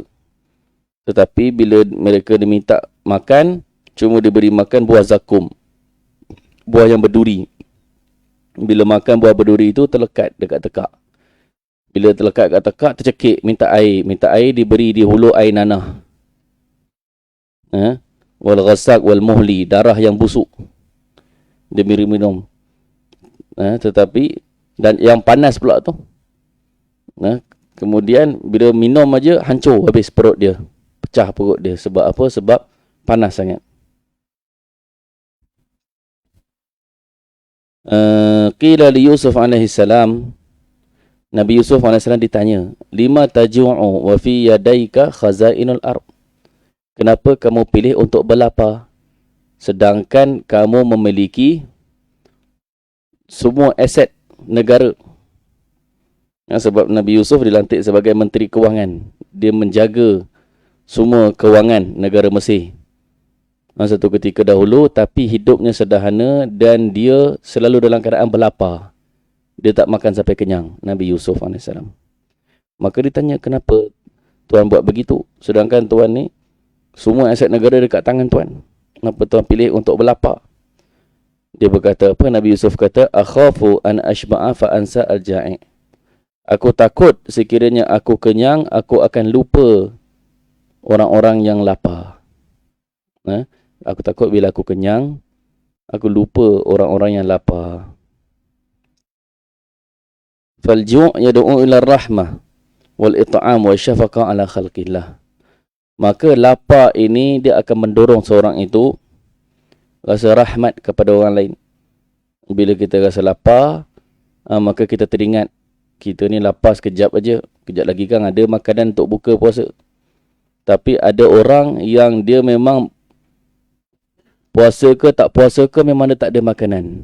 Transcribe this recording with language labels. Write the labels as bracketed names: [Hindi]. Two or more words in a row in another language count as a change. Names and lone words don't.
[Malay] Tetapi bila mereka diminta makan, cuma diberi makan buah zakum, buah yang berduri. Bila makan buah berduri itu terlekat dekat tekak. Bila terlekat kat tekak, tercekik, minta air. Minta air, diberi di hulu air nanah. [Arabic] والغساق والمهل, [Malay] darah yang busuk, diberi minum. Tetapi, dan yang panas pula tu. Kemudian, bila minum aja hancur habis perut dia. Pecah perut dia. Sebab apa? Sebab panas sangat. [Arabic] قيل ليوسف عليه السلام, [Malay] Nabi Yusuf alaihi salam ditanya, [Arabic] لم تجوع وفي يديك خزائن الأرض. [Malay] Kenapa kamu pilih untuk berlapar sedangkan kamu memiliki semua aset negara? Sebab Nabi Yusuf dilantik sebagai Menteri Kewangan. Dia menjaga semua kewangan negara Mesir satu ketika dahulu, tapi hidupnya sederhana dan dia selalu dalam keadaan berlapar. Dia tak makan sampai kenyang, Nabi Yusuf AS. Maka ditanya, kenapa Tuhan buat begitu? Sedangkan Tuhan ni, semua aset negara dekat tangan Tuhan. Kenapa Tuhan pilih untuk berlapar? Dia berkata apa? Nabi Yusuf kata, [Arabic] أخاف أن أشبع فأنسى الجائع. [Malay] Aku takut sekiranya aku kenyang, aku akan lupa orang-orang yang lapar. Aku takut bila aku kenyang, aku lupa orang-orang yang lapar. [Arabic] فالجوع يدعو إلى الرحمة والإطعام والشفقة على خلق الله. [Malay] Maka lapar ini dia akan mendorong seorang itu rasa rahmat kepada orang lain. Bila kita rasa lapar, maka kita teringat kita ni lapar sekejap aja, kejap lagi kan ada makanan untuk buka puasa. Tapi ada orang yang dia memang puasa ke tak puasa ke memang dia tak ada makanan.